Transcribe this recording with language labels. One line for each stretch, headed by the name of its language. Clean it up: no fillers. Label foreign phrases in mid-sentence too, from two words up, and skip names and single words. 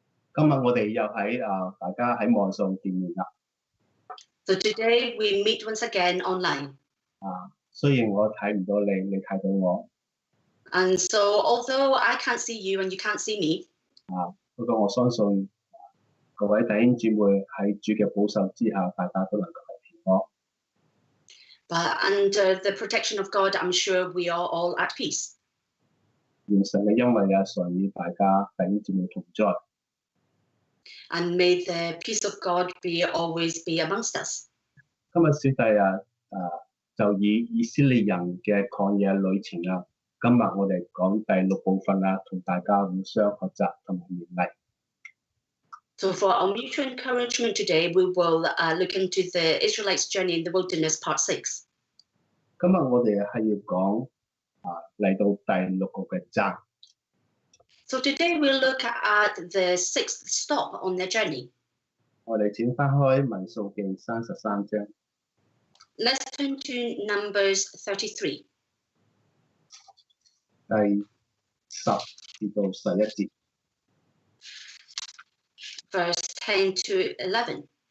Cantonese: 今日我哋又喺大家喺網上見面啦。
English: So today we meet once again online.
Cantonese: 雖然我睇唔到你，你睇到我。
English: And so although I can't see you and you can't see me.
Cantonese: 不過我相信各位弟兄姊妹喺主嘅保守之下，大家都能夠係平安。
English: But under the protection of God, I'm sure we are all at peace.
Cantonese: 願神嘅恩惠常與大家弟兄姊妹同在。
English: And may the peace of God always be amongst us.
Cantonese: 今日小弟就以以色列人嘅曠野旅程今日我哋講第6部分同大家互相學習同埋勉勵。
English: So for our mutual encouragement today, we will look into the Israelites' journey in the wilderness, part 6.
Cantonese: 今日我哋係要講嚟到第6個嘅站。
English: So today we'll look at the 6th stop on their journey.
Cantonese: 我哋請翻開民數記33章。
English: Let's turn to Numbers 33.
Cantonese: 第10至到11節。
English: Verse 10 to 11.